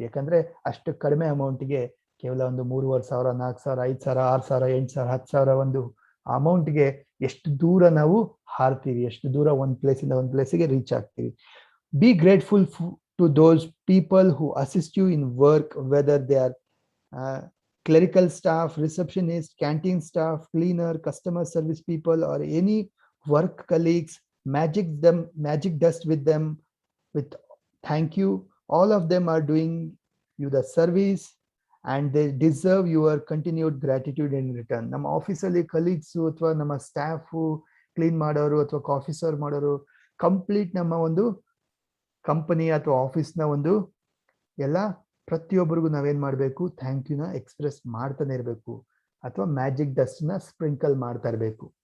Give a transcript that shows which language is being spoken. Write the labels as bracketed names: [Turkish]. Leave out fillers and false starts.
[Kannada] ಯಾಕಂದ್ರೆ ಅಷ್ಟು ಕಡಿಮೆ ಅಮೌಂಟ್ಗೆ ಕೇವಲ ಒಂದು 3,500, 4,000, 5,000, 6,000, 8,000, 10,000 ಒಂದು ಅಮೌಂಟ್ಗೆ ಎಷ್ಟು ದೂರ ನಾವು ಹಾರ್ತೀವಿ, ಎಷ್ಟು ದೂರ ಒಂದ್ ಪ್ಲೇಸ್ ಇಂದ ಒಂದ್ ಪ್ಲೇಸ್ಗೆ ರೀಚ್ ಆಗ್ತೀವಿ. [English] Be grateful to those people who assist you in work, whether they are clerical staff, receptionist, canteen staff, cleaner, customer service people, or any work colleagues. Magic dust with them with thank you. All of them are doing you the service and they deserve your continued gratitude in return. [Kannada] ನಮ್ಮ ಆಫೀಸಲ್ಲಿ colleagues ಅಥವಾ ನಮ್ಮ staff, clean ಮಾಡೋರು ಅಥವಾ coffee serve ಮಾಡೋರು, complete ನಮ್ಮ ಒಂದು company ಅಥವಾ ಆಫೀಸ್ನ ಒಂದು ಎಲ್ಲ ಪ್ರತಿಯೊಬ್ಬರಿಗೂ ನಾವೇನ್ ಮಾಡಬೇಕು, ಥ್ಯಾಂಕ್ ಯುನ ಎಕ್ಸ್ಪ್ರೆಸ್ ಮಾಡ್ತಾನೆ ಇರಬೇಕು, ಅಥವಾ ಮ್ಯಾಜಿಕ್ ಡಸ್ಟ್ ನ ಸ್ಪ್ರಿಂಕಲ್ ಮಾಡ್ತಾ ಇರಬೇಕು.